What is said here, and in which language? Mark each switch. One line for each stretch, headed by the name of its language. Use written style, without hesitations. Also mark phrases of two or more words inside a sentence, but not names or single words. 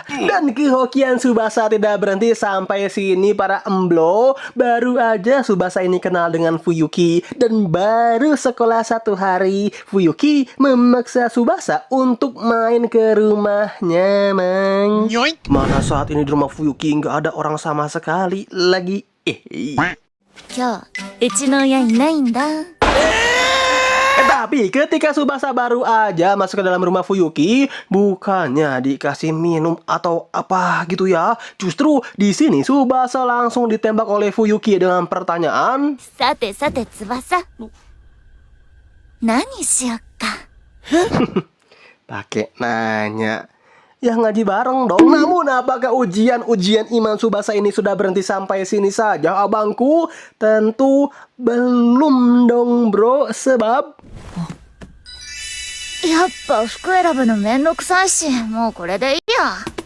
Indonesian: Dan kehokian Tsubasa tidak berhenti sampai sini para emblo. Baru aja Tsubasa ini kenal dengan Fuyuki. Dan baru sekolah 1 hari, Fuyuki memaksa Tsubasa untuk main ke rumahnya, Mang. Mana saat ini di rumah Fuyuki nggak ada orang sama sekali lagi.
Japanese: 今日うちの親いないんだ。
Indonesian: Tapi ketika Tsubasa baru aja masuk ke dalam rumah Fuyuki, bukannya dikasih minum atau apa gitu ya. Justru di sini Tsubasa langsung ditembak oleh Fuyuki dengan pertanyaan.
Japanese: さてさて翼。何しよっか。
Indonesian: Pakai nanya. Ya ngaji bareng dong. Namun apakah ujian iman Tsubasa ini sudah berhenti sampai sini saja, abangku? Tentu belum dong, bro. Sebab
Japanese: やっぱ服選ぶのめんどくさいし、もうこれでいいや。